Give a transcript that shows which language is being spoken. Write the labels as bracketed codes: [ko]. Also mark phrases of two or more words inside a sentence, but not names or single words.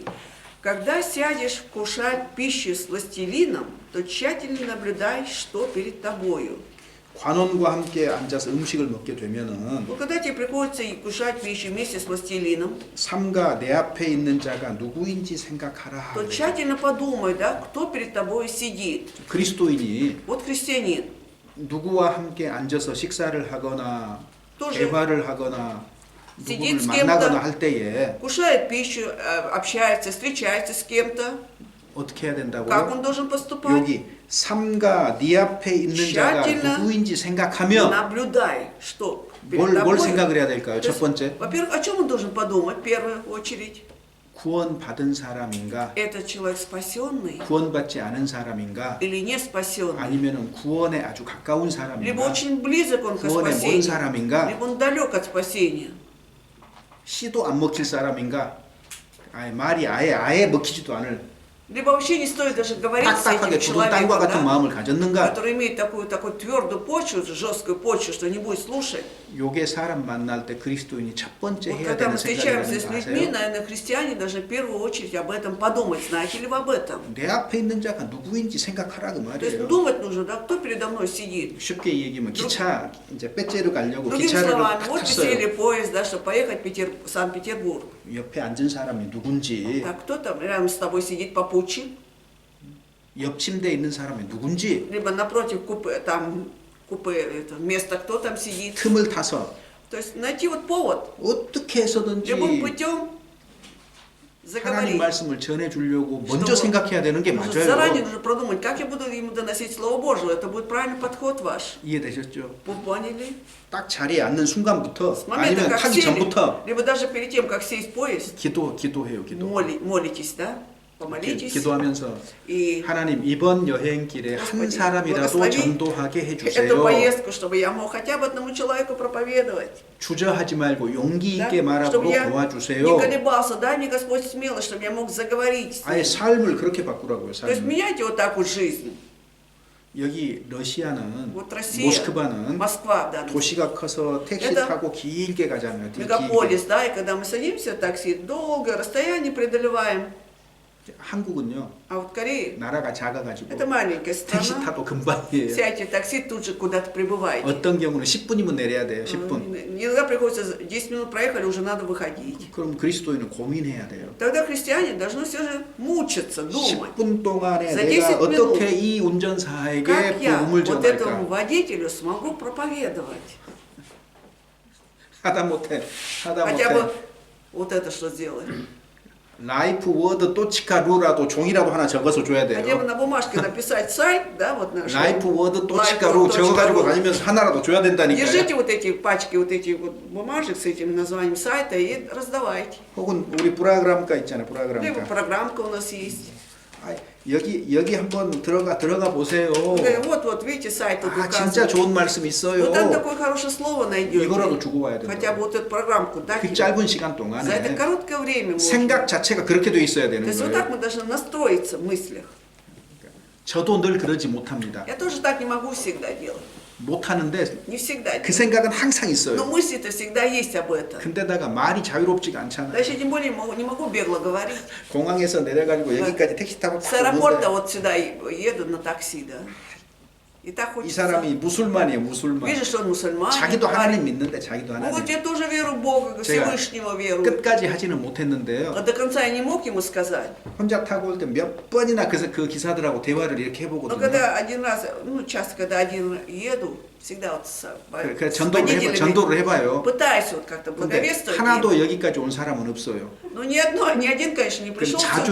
[ru] Когда сядешь вкушать пищу с властелином, то тщательно наблюдай, что перед тобою. [ko] 관원과 함께 앉아서 음식을 먹게 되면은 [ru] Вот когда тебе приходится и кушать пищу вместе с властелином, [ko] 삼가 내 앞에 있는 자가 누구인지 생각하라. [ru] то тщательно подумай, да, кто перед тобой сидит. [ko] 그리스도인이 [ru] Вот христианин [ko] 누구와 함께 앉아서 식사를 하거나 [ru] тоже [ko] 대화를 하거나 [ru] сидит [ko] 누구를 [ru] с кем-то. [ko] 만나거나 할 때에 [ru] кушает пищу, общается, встречается с кем-то. [ko] 어떻게 해야 [ru] Как [ko] 된다고요? [ru] он должен поступать? [ko] 여기 삼가 네 앞에 있는 자가 [ru] тщательно [ko] 누구인지 생각하며 [ru] Наблюдай, что перед [ko] 뭘 [ru] тобой. [ko] 생각을 해야 될까요? [ru] То [ko] 첫 [ru] есть, [ko] 번째, [ru] во-первых, о чем он должен подумать в первую очередь? [ko] 구원받은 사람인가? [ru] Это человек спасенный [ko] 구원받지 않은 사람인가? [ru] или не спасенный? [ko] 아니면은 구원에 아주 가까운 [ru] Либо [ko] 사람인가? [ru] очень близок он к [ko] 구원에 먼 [ru] спасению, [ko] 사람인가? [ru] либо он далек от спасения. [ko] 씨도 안 먹힐 사람인가? 아예 말이 아예 먹히지도 않을 [ru] Либо вообще не стоит даже говорить с [ko] 딱딱하게 [ru] этим [ko] 굳은 땅과 [ru] человеком, [ko] 같은 [ru] да, [ko] 마음을 가졌는가? [ru] который имеет такую твердую почву, жесткую почву, что не будет слушать. [ko] 요게 사람 만날 때 그리스도인이 첫 번째 [ru] Вот [ko] 해야 [ru] когда [ko] 되는 [ru] мы [ko] 생각이라는 [ru] встречаемся с [ko] 거 [ru] людьми, [ko] 아세요? [ru] наверное, христиане должны в первую очередь об этом подумать. Знаете ли вы об этом? [ko] 내 앞에 있는 자가 누구인지 생각하라 그 [ru] То есть [ko] 말이에요. [ru] думать нужно, да, кто передо мной сидит. [ko] 쉽게 얘기하면 기차 이제 배째로 가려고 [ru] Другими [ko] 기차를 [ru] словами, [ko] 탁 [ru] вот [ko] 탔어요. [ru] сели поезд, да, чтобы поехать в Санкт-Петербург. [ko] 옆에 앉은 사람이 누군지, [ru] Так кто там рядом с тобой сидит попутчик? [ko] 옆 침대에 있는 사람이 누군지 [ru] Либо напротив купе, там купе, это, место, кто там сидит. [ko] 틈을 타서 [ru] То есть найти вот повод, [ko] 어떻게 해서든지 [ru] любым путем [ko] 하나님 [ru] заговорить. [ko] 말씀을 전해 주려고 먼저 [ru] Что [ko] 생각해야 되는 게 [ru] нужно заранее [ko] 맞아요. [ru] нужно продумать, как я буду ему доносить Слово Божие. Это будет правильный подход ваш. [ko] 이해되셨죠? [ru] Вы поняли? [ko] 딱 자리에 앉는 순간부터 [ru] С момента, [ko] 아니면 [ru] как [ko] 타기 [ru] сели, [ko] 전부터 [ru] либо даже перед тем, как сесть в поезд, [ko] 기도해요. 기도. [ru] молитесь, да? Помолитесь. [ko] 기도하면서 [ru] И [ko] 하나님 이번 여행길에 한 [ru] Господи, [ko] 사람이라도 [ru] благослови [ko] 전도하게 [ru] эту [ko] 해주세요. [ru] поездку, чтобы я мог хотя бы одному человеку проповедовать. [ko] 주저하지 말고 용기 [ru] Да? [ko] 있게 말하도록 [ru] Чтобы я не [ko] 도와주세요. [ru] колебался, дай мне Господь смелость, чтобы я мог заговорить с [ko] 아예 [ru] ним. [ko] 삶을 그렇게 바꾸라고요. [ru] То есть [ko] 삶을. [ru] меняйте вот так вот жизнь. [ko] 여기 러시아는 [ru] Вот Россия, [ko] 모스크바는 [ru] Москва, да, [ko] 도시가 커서 택시 [ru] Это [ko] 타고 길게 가잖아요. 되게 [ru] мегаполис, [ko] 길게. [ru] да, и когда мы садимся в такси, долгое расстояние преодолеваем. [ko] 한국은요 [ru] А вот Корея, [ko] 나라가 작아가지고 [ru] это маленькая [ko] 택시 [ru] страна. [ko] 타도 금방이에요. [ru] Сядьте в такси, тут же куда-то прибываете. [ko] 어떤 경우는 10분이면 내려야 돼요. 10분. [ru] Иногда приходится 10 минут проехали, уже надо выходить. [ko] 그럼 그리스도인은 고민해야 돼요. [ru] Тогда христиане должны все же мучиться, думать. [ko] 10분 동안에 [ru] За [ko] 내가 [ru] 10 минут. [ko] 어떻게 이 운전사에게 [ru] Как я [ko] 복음을 [ru] вот этому [ko] 전할까? [ru] водителю смогу проповедовать? [ko] 하다 못해. [ru] Хотя бы вот это что сделать? [ko] 라이프 워드 또치카루라도 종이라도 하나 적어서 줘야 [ru] Хотя бы [ko] 돼요. [ru] на бумажке написать сайт, да, вот наш. [ko] 라이프 워드 또치카루 적어가지고 다니면서 하나라도 줘야 된다니까요. [ru] Держите вот эти пачки, вот эти вот бумажек с этим названием сайта и раздавайте. [ko] 혹은 우리 브라그램가 있잖아요. [ru] Либо [ko] 브라그램가. [ru] программка у нас есть. [ko] 아, 여기 한번 들어가 보세요. [ru] Вот, видите, сайт тут [ko] 아, 진짜 [ru] указывает. [ko] 좋은 말씀 있어요. [ru] Вот там такое хорошее слово [ko] 이거라도 [ru] найдете. [ko] 주고 와야 [ru] Хотя бы [ko] 된다. [ru] вот эту программку [ko] 그 [ru] дайте. [ko] 짧은 시간 [ru] За это [ko] 동안에 [ru] короткое время можно. [ko] 생각 자체가 그렇게 돼 있어야 [ru] То [ko] 되는 [ru] есть вот так [ko] 거예요. [ru] мы должны настроиться в мыслях. [ko] 저도 늘 그러지 못합니다. [ru] Я тоже так не могу всегда делать. [ko] 못하는데 [ru] Не всегда. [ko] 그 생각은 항상 [ru] Но [ko] 있어요. [ru] мысли-то всегда есть об этом. [ko] 근데다가 말이 자유롭지가 [ru] Да [ko] 않잖아요. [ru] еще тем более не могу бегло говорить. [ko] 공항에서 내려가지고 여기까지 택시 타고 [ru] С [ko] 딱 [ru] аэропорта [ko] 오는데 [ru] вот сюда еду на такси, да. И так [ko] 이 [ru] хочется. [ko] 사람이 무술만이에요. 무술만. [ru] Вижу, что он мусульманин. [ko] 자기도 하나님 [ru] парень. [ko] 믿는데 자기도 [ru] Ну вот [ko] 하나님 [ru] я тоже веру в Бога, [ko] 제가 [ru] Всевышнего верую. [ko] 끝까지 하지는 못했는데요. [ru] А до конца я не мог ему сказать. [ko] 혼자 타고 올 때 몇 번이나 그 기사들하고 대화를 이렇게 [ru] Но [ko] 해보거든요. [ru] когда один раз, часто, когда один еду, всегда вот [ko] 그 [ru] с [ko] 전도를 전도를 해봐요. [ru] пытаюсь вот как-то [ko] 근데 [ru] благовествовать. [ko] 하나도 여기까지 온 사람은 없어요. [ru] Но ни один, конечно, не [ko] 그럼 [ru] пришел [ko] 자주